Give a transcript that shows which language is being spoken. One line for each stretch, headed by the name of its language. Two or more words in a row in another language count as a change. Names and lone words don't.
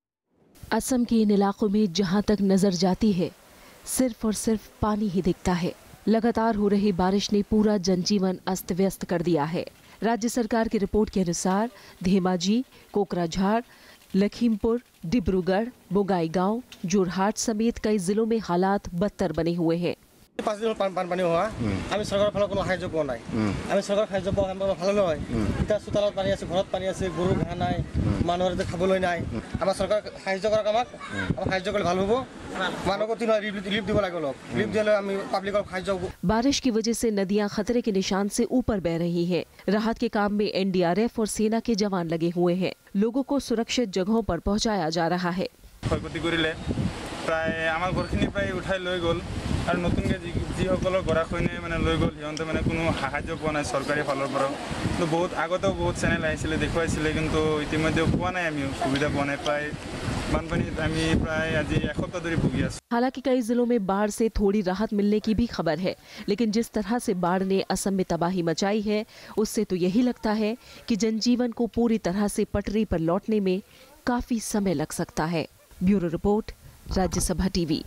Hindi: असम के इन इलाकों में जहां तक नजर जाती है सिर्फ और सिर्फ पानी ही दिखता है। लगातार हो रही बारिश ने पूरा जनजीवन अस्त व्यस्त कर दिया है। राज्य सरकार की रिपोर्ट के अनुसार धेमाजी, कोकराझार, लखीमपुर, डिब्रूगढ़, बोंगाईगांव, जोरहाट समेत कई जिलों में हालात बदतर बने हुए हैं।
Assamese: 5 দিন বানপানী হোৱা আমি চৰকাৰৰ ফালৰ কোনো সাহায্য পোৱা নাই আমি চৰকাৰৰ সাহায্য পোৱা আমাৰ ভালো নহয় এতিয়া চোতালত পানী আছে ঘৰত পানী আছে গৰু ঘাঁহ নাই মানুহৰ খাবলৈ নাই আমাৰ চৰকাৰ সাহায্য কৰক আমাক সাহায্য কৰিলে ভাল হ'ব মানুহক তিন ৰিলিফ দিব লাগে অলপ ৰিলিফ দিলে আমি পাব্লিকৰ সাহায্য।
Hindi: बारिश की वजह से नदियां खतरे के निशान से ऊपर बह रही हैं। राहत के काम में एनडीआरएफ और सेना के जवान लगे हुए हैं। लोगों को सुरक्षित जगहों पर पहुंचाया जा रहा है।
Assamese: প্ৰায় আমাৰ ঘৰখিনি প্ৰায় উঠাই লৈ গ'ল আৰু নতুনকৈ যিসকলৰ গৰাখৈনে মানে লৈ গ'ল সিহঁতে মানে কোনো সাহায্য পোৱা নাই চৰকাৰী ফালৰ পৰা। তো বহুত আগতেও বহুত চেনেল আহিছিলে দেখুৱাইছিলে কিন্তু ইতিমধ্যে পোৱা নাই আমি সুবিধা পোৱা নাই প্ৰায় বানপানীত আমি প্ৰায় আজি এসপ্তাহ ধৰি ভুগি আছো।
Hindi: हालांकि कई जिलों में बाढ़ से थोड़ी राहत मिलने की भी खबर है, लेकिन जिस तरह से बाढ़ ने असम में तबाही मचाई है उससे तो यही लगता है कि जनजीवन को पूरी तरह से पटरी पर लौटने में काफी समय लग सकता है। ब्यूरो रिपोर्ट, राज्यसभा टीवी।